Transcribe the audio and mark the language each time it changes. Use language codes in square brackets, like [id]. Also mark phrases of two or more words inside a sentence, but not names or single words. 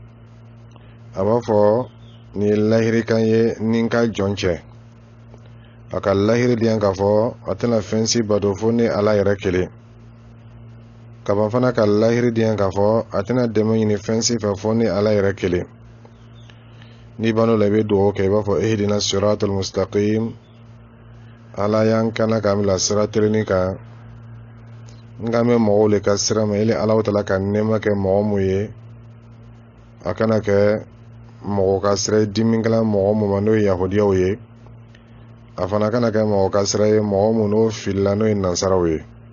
[bm] abafo ni lahiri kan ye ninka jonche aka lahiri diyan ka fo atena fensi bado fo ni ala yɛrɛ kelen kaban fana ka lahiri diyan ka fo atena dɛmɛ ɲini fensi fɛ fo ni ala yɛrɛ kelen ni bano la be dugawu kɛ i b'a fɔ [ar] اهدنا الصراط المستقيم [bm] ala yan kana ka bila sira teleni kan nga me mɔgɔw le ka sira ma ile ala ta'ala ka nɛɛma kɛ mɔgɔ mu ye a kana kɛ mɔgɔ ka sira dimingala mɔgɔ mu ma n'o ye yahudiyaw ye a fana kana kɛ mɔgɔ ka sira ye mɔgɔ mu n'o filila n'o ye nansaraw ye